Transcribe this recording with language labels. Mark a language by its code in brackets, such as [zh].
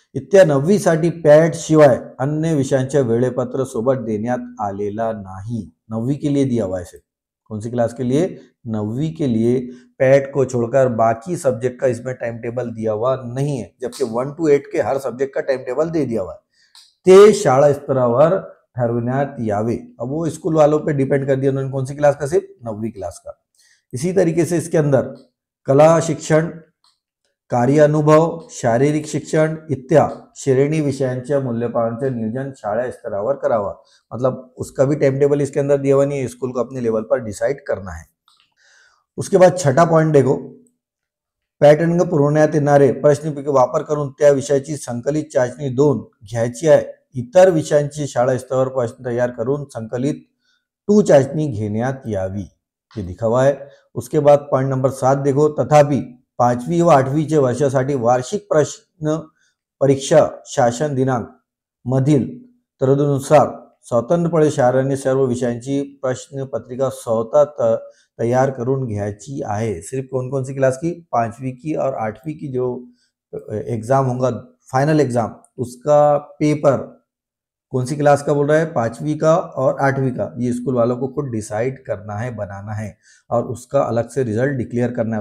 [mr] इत्या 9वी साठी पॅट शिवाय अन्य विषयांचे वेळेपत्र सोबत देण्यात आलेला नाही, [hi] 9वी के लिए दिया हुआ है। कौन सी क्लास के लिए? 9वीं के लिए। पैट को छोड़कर बाकी सब्जेक्ट का इसमें टाइम टेबल दिया हुआ नहीं है, जबकि 1 to 8 के हर सब्जेक्ट का टाइम टेबल दे दिया हुआ है। [mr] ते शाळा स्तरावर ठरविण्यात यावे। [hi] अब वो स्कूल वालों पे डिपेंड कर दिया उन्होंने कौन सी क्लास का, सिर्फ 9वीं क्लास का। इसी तरीके से इसके अंदर [mr] कला शिक्षण, कार्य अनुभव, शारीरिक शिक्षण इत्यादी श्रेणी विषयांच्या मूल्यमापनाचे नियोजन शाळा स्तरावर करावा। [hi] मतलब उसका भी टाइम टेबल इसके अंदर दिया हुआ नहीं है, स्कूल को अपने लेवल पर डिसाइड करना है। उसके बाद छठा पॉइंट देखो, [mr] पॅटर्न पुरवण्यात येणारे प्रश्नपत्रिके वापर करून त्या विषयाची संकलित चाचणी 2 घ्यायची आहे। इतर विषयांची शाळा स्तरावर प्रश्न तैयार करून संकलित 2 चाचणी घेण्यात यावी, [hi] ये लिखा हुआ है। उसके बाद पॉइंट नंबर 7 देखो, [mr] तथापि 5वी व 8वीचे वर्षासाठी वार्षिक प्रश्न परीक्षा शासन दिनांक मधील तरतुदीनुसार स्वतंत्रपणे शाळांनी सर्व विषयांची प्रश्न पत्रिका स्वतः तैयार करून घ्यायची आहे। [hi] सिर्फ कौन कौन सी क्लास की? 5वीं की और 8वीं की जो एग्जाम होगा, फाइनल एग्जाम, उसका पेपर कौन सी क्लास का बोल रहा है? 5वीं का और 8वीं का। ये स्कूल वालों को खुद डिसाइड करना है, बनाना है, और उसका अलग से रिजल्ट डिक्लेयर करना है।